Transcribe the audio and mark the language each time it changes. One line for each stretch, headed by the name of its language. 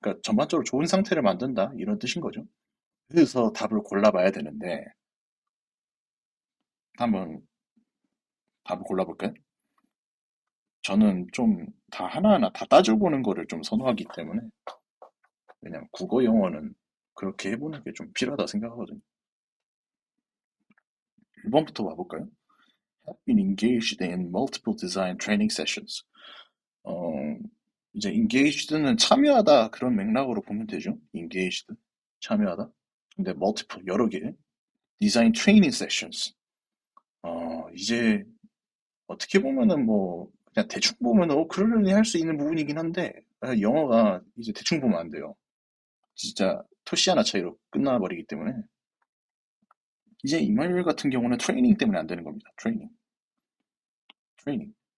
Korean: 그러니까 전반적으로 좋은 상태를 만든다 이런 뜻인 거죠. 그래서 답을 골라봐야 되는데 한번 답을 골라볼까요? 저는 좀 다 하나하나 다 따져보는 거를 좀 선호하기 때문에 왜냐면 국어 영어는 그렇게 해보는 게 좀 필요하다 생각하거든요. 1번부터 와볼까요?
English: Have been engaged in multiple design training sessions.
Korean: 어, 이제 engaged는 참여하다 그런 맥락으로 보면 되죠. engaged 참여하다.
English: 근데 multiple
Korean: 여러 개
English: design training sessions.
Korean: 이제 어떻게 보면은 뭐 그냥 대충 보면은 그러려니 할 수 있는 부분이긴 한데 영어가 이제 대충 보면 안 돼요. 진짜 토시 하나 차이로 끝나버리기 때문에 이제 이말 같은 경우는 트레이닝 때문에 안 되는 겁니다. 트레이닝.